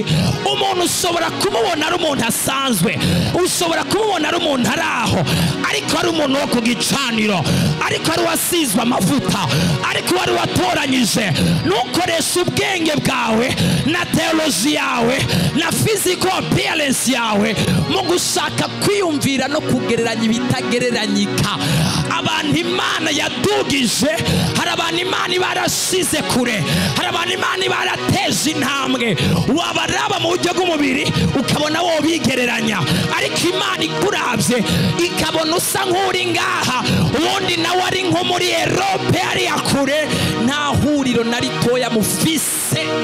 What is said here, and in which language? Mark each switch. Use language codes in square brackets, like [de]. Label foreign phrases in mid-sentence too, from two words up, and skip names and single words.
[rn] Umuntu ushobora kumubona ari umuntu asanzwe, ushobora kumubona ari umuntu ari aho, ariko ari umuntu wo ku gicaniro, ariko ari wasizwe amavuta, ariko wari watoranyije. Nukoresha ubwenge bwawe na theology yawe na [en] physical appearance [rn] yawe mu gushaka kwiyumvira no kugereranya ibitagereranyika. Abantu Imana yadugije, hari abantu Imana barashize kure, hari abantu Imana barateje intambwe, wabaraba mu buryo bw'umubiri ukabona wo bigereranya, ariko Imana ikuravye ikabona usa nk'uri ngaha, ubundi nawe ari nko muri Europe ari yakure, nta huriro na ritoya mufise.